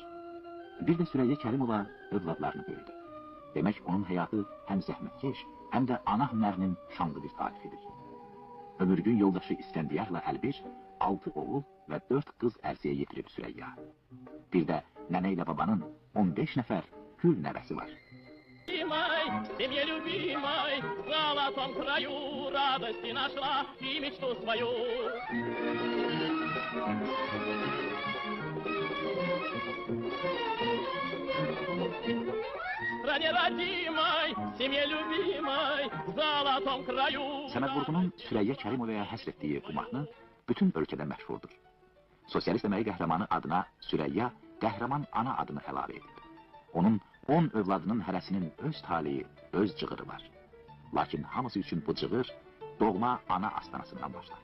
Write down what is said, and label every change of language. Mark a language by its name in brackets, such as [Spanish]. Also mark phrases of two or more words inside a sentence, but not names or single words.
[Azerbaijani] Bir də Süreyya Kərimova övladlarını böyüdü. Demək onun həyatı həm zəhmətkeş, həm də ana hünərinin şanlı bir tarifidir. Ömürgün yoldaşı İskəndiyarla Əlbir 6 oğul və 4 qız ərziyə yetirib Süreyya. Bir də nənə ilə babanın 15 nəfər gül nəvəsi var. [Russian] Семья любимой, в золотом краю радости нашла и мечту свою. Стране родимой, семье любимой, в золотом краю. [Azerbaijani] Səməd Vurğunun Süreyya Kərimovaya həsr etdiyi bu mahnı bütün ölkədə məşhurdur. Sosialist əməyi qəhrəmanı adına Süreyya qəhrəman ana adını əlavə edib. Onun 10 övladının hərəsinin öz taliyi, öz cığırı var. Lakin hamısı üçün bu cığır doğma ana astanasından başlar.